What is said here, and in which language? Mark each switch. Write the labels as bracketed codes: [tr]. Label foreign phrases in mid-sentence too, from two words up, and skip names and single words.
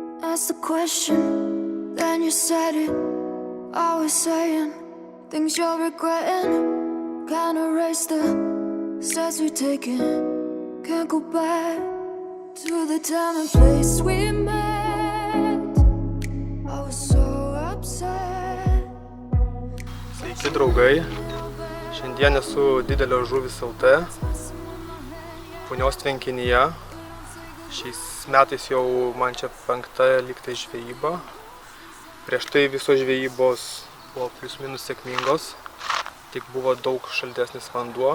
[en] asked the question, then you said it. Always saying things you're regretting. Can't erase the steps we've taken. Can't go back to the time and place we met. I was so upset. [lt] Sveiki draugai, šiandien esu Didelio žuvis LT, Punios tvenkinyje. Šiais metais jau man čia 5. lygtai žvejyba. Prieš tai visos žvejybos buvo plius minus sėkmingos, tik buvo daug šaltesnis vanduo.